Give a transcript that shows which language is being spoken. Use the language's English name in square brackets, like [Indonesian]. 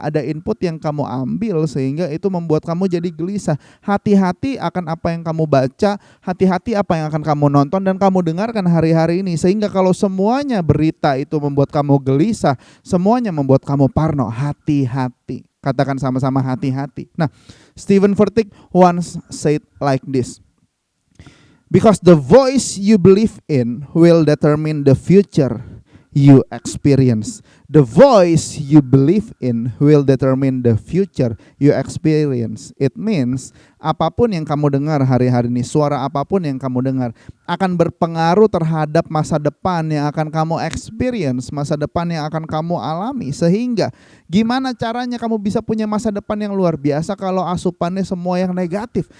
[Indonesian] Ada input yang kamu ambil sehingga itu membuat kamu jadi gelisah. Hati-hati akan apa yang kamu baca, hati-hati apa yang akan kamu nonton dan kamu dengarkan hari-hari ini. Sehingga kalau semuanya berita itu membuat kamu gelisah, semuanya membuat kamu parno, hati-hati. Katakan sama-sama hati-hati. [English] Nah, Stephen Furtick once said like this. Because the voice you believe in will determine the future you experience. The voice you believe in will determine the future you experience. It means [Indonesian] apapun yang kamu dengar hari-hari ini, suara apapun yang kamu dengar akan berpengaruh terhadap masa depan yang akan kamu experience, masa depan yang akan kamu alami. Sehingga gimana caranya kamu bisa punya masa depan yang luar biasa kalau asupannya semua yang negatif?